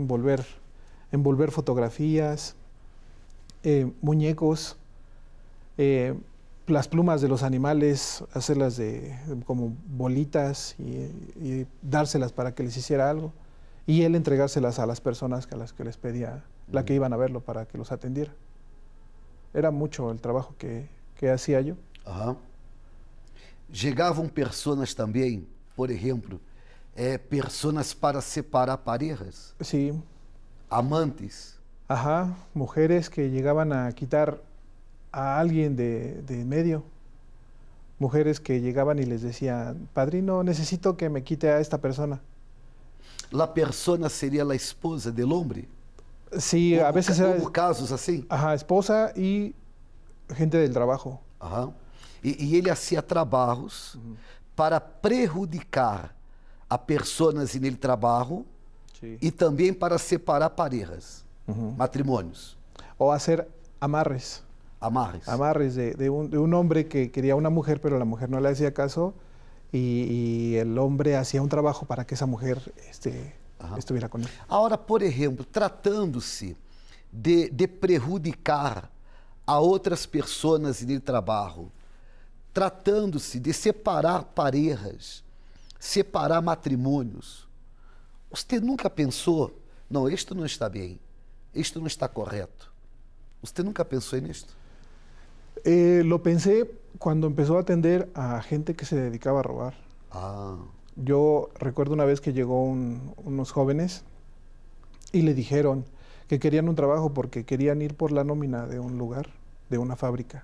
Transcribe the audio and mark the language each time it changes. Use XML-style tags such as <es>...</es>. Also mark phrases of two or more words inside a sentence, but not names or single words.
<es>Envolver fotografías, muñecos. las plumas de los animales, hacerlas como bolitas y dárselas para que les hiciera algo. Y él entregárselas a las personas a las que les pedía, la que iban a verlo para que los atendiera. Era mucho el trabajo que hacía yo.</es> <pt>Aham. Chegavam personas também, por exemplo,</pt> <es>personas para separar parejas, Sí, amantes. ajá, mujeres que llegaban a quitar a alguien de medio. Mujeres que llegaban y les decían, padrino, necesito que me quite a esta persona. La persona seria a esposa del hombre? Sí, a veces era Hubo casos assim? ajá, esposa y gente del trabajo.</es> <pt>Aham. E ele hacía trabalhos para prejudicar a</pt> <es>personas en el</es> <pt>trabalho</pt> <es>Sí.</es> <pt>e também para separar parejas, matrimônios,</pt> <es>O hacer amarres. amarres. Amarres de un hombre que quería una mujer, pero la mujer no le hacía caso y el hombre hacía un trabajo para que esa mujer estuviera con él.</es> <pt>Agora, por exemplo, tratando-se de prejudicar a outras pessoas no trabalho, tratando-se de separar parejas, separar matrimônios, você nunca pensou, não, isto não está bem, isto não está correto? Você nunca pensou nisto?</pt> <es>Lo pensé cuando empezó a atender a gente que se dedicaba a robar. Ah, Yo recuerdo una vez que llegó unos jóvenes y le dijeron que querían un trabajo porque querían ir por la nómina de un lugar, de una fábrica.</es>